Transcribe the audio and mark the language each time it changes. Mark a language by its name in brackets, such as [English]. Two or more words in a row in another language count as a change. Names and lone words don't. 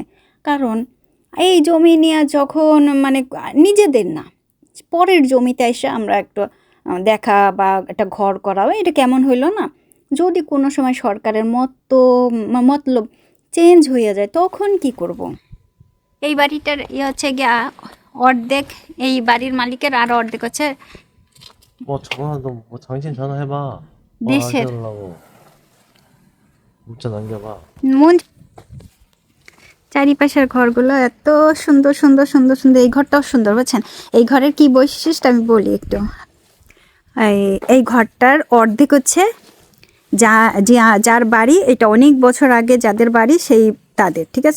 [Bangla] কারণ এই জমি নিয়ে যখন মানে নিজেদের না, পরের জমিতে এসে আমরা একটু দেখা বা একটা ঘর করা, এটা কেমন হইলো না? যদি কোনো সময় সরকারের মতলব চেঞ্জ হয়ে যায় তখন কি করব? এই বাড়িটার হচ্ছে গিয়া অর্ধেক এই বাড়ির মালিকের, আর অর্ধেক হচ্ছে [Korean] 뭐 전화도 뭐 당신 전화해봐. 뭐 [Bangla] দেশের। [Korean] 하려고 문자 남겨봐. [Bangla] মন চারিপাশের ঘরগুলো এত সুন্দর সুন্দর সুন্দর সুন্দর, এই ঘরটাও সুন্দর, বুঝছেন? এই ঘরের কি বৈশিষ্ট্য আমি বলি একটু। এই ঘরটার অর্ধেক হচ্ছে যার বাড়ি, এটা অনেক বছর আগে যাদের বাড়ি সেই তাদের, ঠিক আছে।